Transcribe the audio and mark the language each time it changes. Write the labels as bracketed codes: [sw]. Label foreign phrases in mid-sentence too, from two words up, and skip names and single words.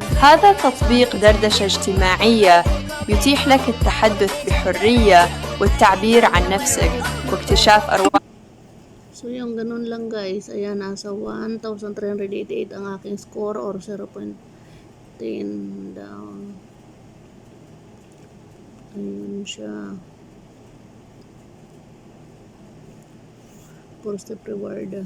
[ar] هذا تطبيق دردشة اجتماعية يتيح لك التحدث بحرية والتعبير عن نفسك واكتشاف أرواح. [tl] So, yung ganun lang, guys. Ayan, nasa 1,388 ang aking score or 0.10 down. Ayun siya. [en] 4-step reward.